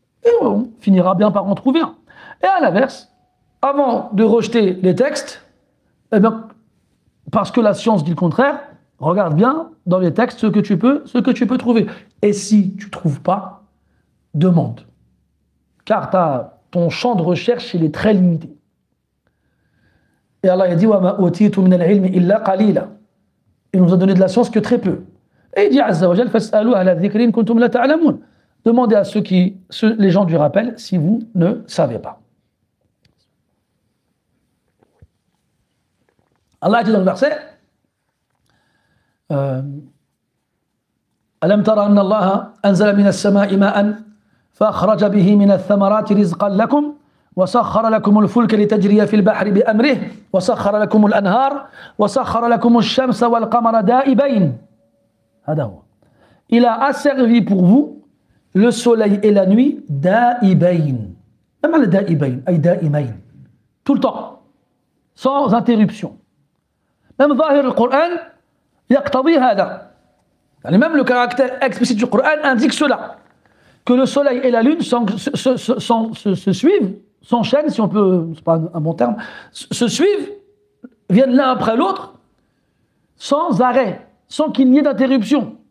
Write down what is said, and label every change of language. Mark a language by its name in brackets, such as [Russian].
[French] Et on finira bien par en trouver un. Et à l'inverse, avant de rejeter les textes, eh bien, parce que la science dit le contraire, regarde bien dans les textes ce que tu peux trouver. Et si tu ne trouves pas, demande. Car ton champ de recherche, il est très limité. Et Allah a dit [Arabic] وَمَا أُوتِيتُ مِنَ الْعِلْمِ إِلَّا قَلِيلًا. [French] Il nous a donné de la science que très peu. Et il dit [Arabic] Azza wa Jal فَاسْأَلُوا أَهْلَ الذِّكْرِ إِن كُنتُمْ لَا تَعْلَمُونَ. [French] Demandez à les gens du rappel si vous ne savez pas. Allah a dit dans le verset [Arabic] أَلَمْ تَرَ أَنَّ اللَّهَ أَنزَلَ مِنَ السَّمَاءِ مَاءً فَأَخْرَجَ بِهِ مِنَ الثَّمَرَاتِ رِزْقًا لَكُمْ وسخر لكم الفلك لتجري في البحر بأمره وسخر لكم الأنهار وسخر لكم الشمس والقمر دائبين. هذا هو. [French] Il a asservi pour vous le soleil et la nuit دائبين. [Arabic] ما معنى دائبين؟ أي دائمين. [French] Tout le temps, sans interruption. Même [Arabic] ظاهر القرآن يقتضي هذا. [French] يعني même le caractère explicite du Coran indique cela, que le soleil et la lune se suivent, s'enchaînent, si on peut, c'est pas un bon terme, se suivent, viennent l'un après l'autre, sans arrêt, sans qu'il n'y ait d'interruption.